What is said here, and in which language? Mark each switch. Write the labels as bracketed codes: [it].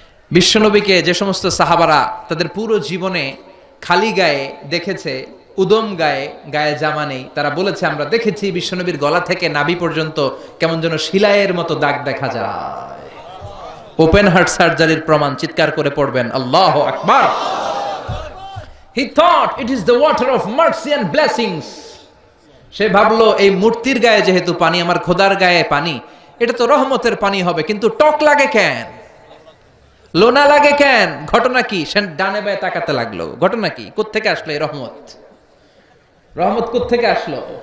[bn] বিশ্বনবীকে যে সমস্ত সাহাবারা তাদের পুরো জীবনে খালি গায়ে দেখেছে, উদম গায়ে, গায়ে জামা নেই, তারা বলেছে আমরা দেখেছি বিশ্বনবীর গলা থেকে নাভি পর্যন্ত কেমন যেন শিলায়ের মতো দাগ দেখা যায়। ওপেন হার্ট সার্জারির প্রমাণ। চিৎকার করে পড়বেন আল্লাহু আকবার। [en] He thought it is the water of mercy and blessings. [bn] সে ভাবলো এই মূর্তির গায়ে যেহেতু পানি, আমার খোদার গায়ে পানি, এটা তো রহমতের পানি হবে, কিন্তু টক লাগে কেন, লোনা লাগে কেন? ঘটনা কি? সে ডানে বায়ে তাকাতে লাগলো। ঘটনা কি? কোত্থেকে আসলো এই রহমত? রহমত কোত্থেকে আসলো?